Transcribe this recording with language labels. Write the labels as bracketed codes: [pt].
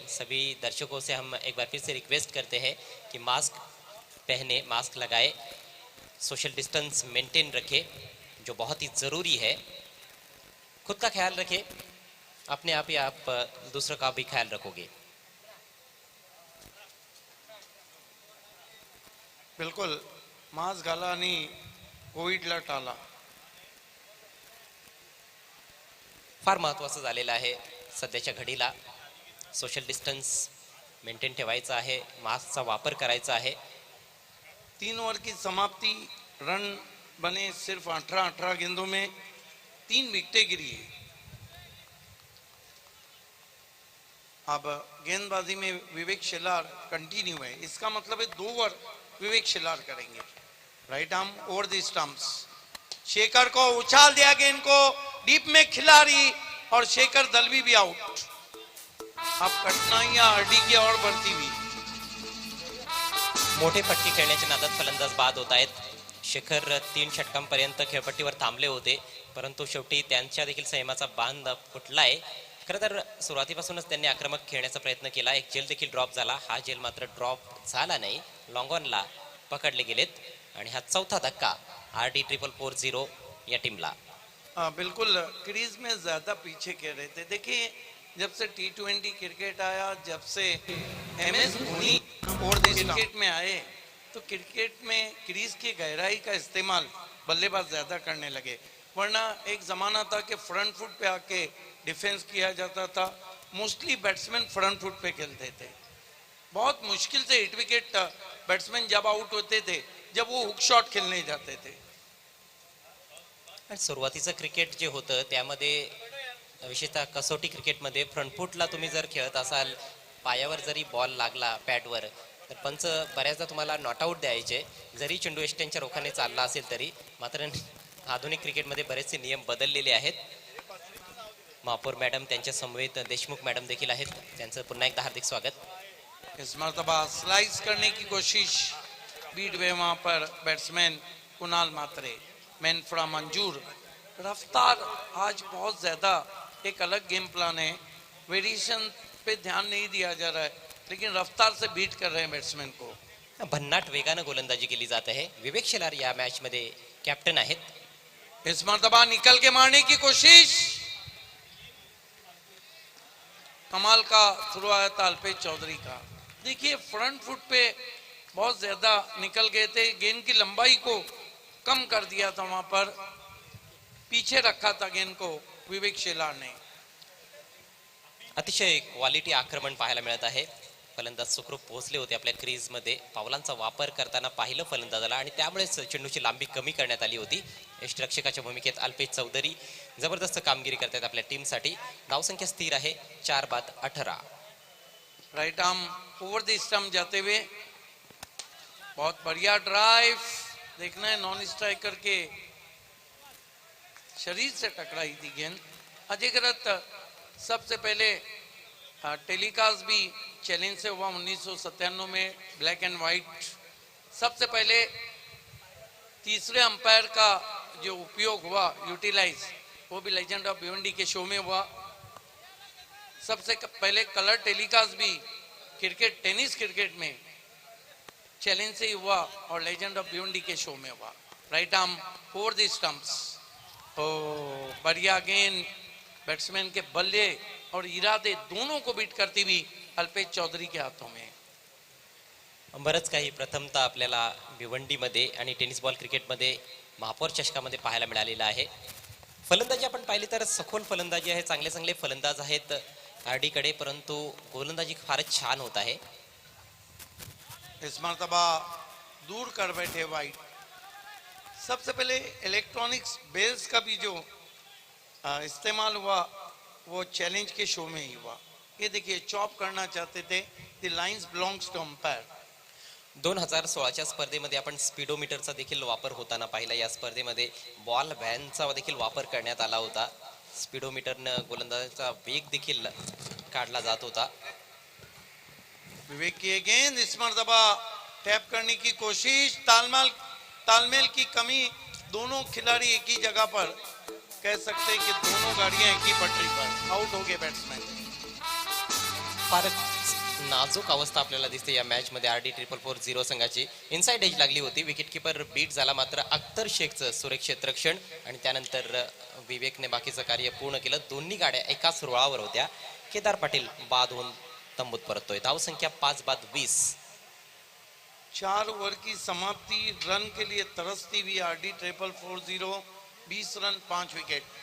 [hi] सभी दर्शकों से हम एक बार फिर से रिक्वेस्ट करते हैं कि मास्क पहने, मास्क लगाए, सोशल डिस्टेंस मेंटेन रखें, जो बहुत ही ज़रूरी है। खुद का ख्याल रखें, अपने आप ही आप दूसरों का भी ख्याल रखोगे। [mr] बिल्कुल, मास्क घाला आणि कोविडला टाळा। फार महत्त्वाचं झालेलं आहे सध्याच्या घडीला। सोशल डिस्टन्स मेंटेन ठेवायचा आहे, मास्कचा वापर करायचा आहे। [hi] 3 ओवर की समाप्ति, रन बने सिर्फ 18 गेंदों में, 3 विकेटें गिरी है। अब गेंदबाजी में विवेक शेलार कंटिन्यू है, इसका मतलब है 2 ओवर विवेक शेलार करेंगे। Right arm over the stumps, Shekhar को उछाल दिया गेंद को डीप में, खिलाड़ी और शेखर दलवी भी आउट। अब कठिनाइयां आरडी की ओर बढ़ती हुई। [mr] मोठे फटके खेळण्याच्या नादात फलंदाज बाद होत आहेत। शेखर 3 षटकांपर्यंत खेळपट्टीवर थांबले होते, परंतु शेवटी त्यांच्या देखील संयमाचा बांध फुटलाय। खरं तर सुरुवातीपासूनच त्यांनी आक्रमक खेळण्याचा प्रयत्न केला। एक जेल देखील ड्रॉप झाला, हा जेल मात्र ड्रॉप झाला नाही, लॉंग ऑनला पकडले गेलेत आणि हा चौथा धक्का आरडी 440 या टीमला। [hi] बिल्कुल क्रीज में ज्यादा पीछे कह रहे थे। देखिए जब से T20 क्रिकेट आया, जब से MS धोनी और क्रिकेट में आए, तो क्रिकेट में क्रीज की गहराई का इस्तेमाल बल्लेबाज ज्यादा करने लगे। वरना एक जमाना था कि फ्रंट फुट पे आके डिफेंस किया जाता था। मोस्टली बैट्समैन फ्रंट फुट पे खेलते थे। बहुत मुश्किल से हिट विकेट बैट्समैन जब आउट होते थे जब वो हुक शॉट खेलने जाते थे। [mr] आणि सुरुवातीचं क्रिकेट जे होतं त्यामध्ये विशेषतः कसोटी क्रिकेटमध्ये फ्रंटफूटला तुम्ही जर खेळत असाल, पायावर जरी बॉल लागला पॅडवर, तर पंच बऱ्याचदा तुम्हाला नॉट आऊट द्यायचे, जरी चेंडू एस्टनच्या रोखाने चालला असेल तरी. मात्र आधुनिक क्रिकेटमध्ये बरेचसे नियम बदललेले आहेत. महापौर मॅडम, त्यांच्या समवेत देशमुख मॅडम देखील आहेत, त्यांचं पुन्हा एकदा हार्दिक स्वागत. [hi] इस मरतबा स्लाइस करने की कोशिश, बीट हुए वहां पर batsman Kunal Mhatre, man from मंजूर। रफ्तार आज बहुत ज्यादा एक अलग गेम प्लान है, वेरिएशन पे ध्यान नहीं दिया जा रहा है, लेकिन रफ्तार से बीट कर रहे हैं बैट्समैन को। [mr] भन्नाट वेगानं गोलंदाजी केली जात आहे. विवेक शेलार या मॅच मध्ये कॅप्टन आहेत. [hi] इस मरतबा निकल के मारने की कोशिश, कमाल का थ्रो आया था अल्पेश चौधरी का। देखिए फ्रंट फुट पे बहुत ज्यादा निकल गए थे, गेंद की लंबाई को कम कर दिया था, वहां पर पीछे रखा था गेंद को विवेक शेलार ने। [mr] अतिशय क्वालिटी आक्रमण पाहायला मिळत आहे. फलंदाज सुखरूप पोहोचले होते आपल्या क्रीज मध्ये. पावलांचा वापर करताना पाहिलं फलंदाजाला आणि त्यामुळेच चेंडूची लांबी कमी करण्यात आली होती. यष्टिरक्षकाच्या भूमिकेत अल्पेश चौधरी जबरदस्त कामगिरी करतात आपल्या टीमसाठी. धावसंख्या स्थिर आहे 4/18. [hi] Right arm over the stump जाते हुए बहुत बढ़िया ड्राइव। देखना है नॉन स्ट्राइकर के शरीर से टकराई थी गेंद। अधिकृत सबसे पहले टेलीकास्ट भी चैलेंज से हुआ 1997 में, ब्लैक एंड व्हाइट। सबसे पहले तीसरे अंपायर का जो उपयोग हुआ, यूटिलाइज, वो भी लेजेंड ऑफ भिवंडी के शो में हुआ। सबसे पहले कलर टेलीकास्ट भी क्रिकेट, टेनिस क्रिकेट में चैलेंज से हुआ और लेजेंड ऑफ भिवंडी के शो में हुआ। Right arm over the stumps. ओ बढ़िया गेंद, बैट्समैन के बल्ले और इरादे दोनों को बीट करती हुई अल्पेश चौधरी के हाथों में। [mr] बरंच काही प्रथमतः आपल्याला भिवंडीमध्ये आणि टेनिस बॉल क्रिकेटमध्ये महापौर चषकामध्ये पाहायला मिळालेलं आहे. फलंदाजी आपण पाहिली तर सखोल फलंदाजी आहे, चांगले चांगले फलंदाज आहेत आरडी कडे, परंतु गोलंदाजी फारच छान होत आहे. [hi] इस मरतबा दूर कर बैठे वाइट। सबसे पहले इलेक्ट्रॉनिक्स बेल्स का भी जो इस्तेमाल हुआ वो चैलेंज के शो में ही हुआ। ये देखिए चॉप करना चाहते थे, [en] The lines belongs to umpire. [mr] 2016च्या स्पर्धेमध्ये आपण स्पीडोमीटरचा देखील वापर होताना पाहिला. या स्पर्धेमध्ये बॉल व्हॅनचा देखील वापर करण्यात आला होता. स्पीडोमीटरनं गोलंदाजाचा वेग देखील काढला जात होता. [hi] विवेक की गेंद, इस मरतबा टैप करने की कोशिश, तालमेल की कमी, दोनों खिलाड़ी एक ही जगह पर, कह सकते हैं कि दोनों गाड़ियां एक ही पटरी पर, आउट हो गए बैट्समैन। [mr] फारच नाजूक अवस्था आपल्याला दिसते या मॅच मध्ये. RD440 संघाची इनसाइड एज लागली होती. विकेट किपर बीट झाला, मात्र अख्तर शेखचं सुरक्षित रक्षण आणि त्यानंतर विवेकने बाकीचं कार्य पूर्ण केलं. दोन्ही गाड्या एकाच रुळावर होत्या. केदार पाटील बाद होऊन तंबूत परततोय. धावसंख्या 5/20. [hi] 4 ओवर की समाप्ति, रन के लिए तरसती हुई RD440, 20 रन 5 विकेट।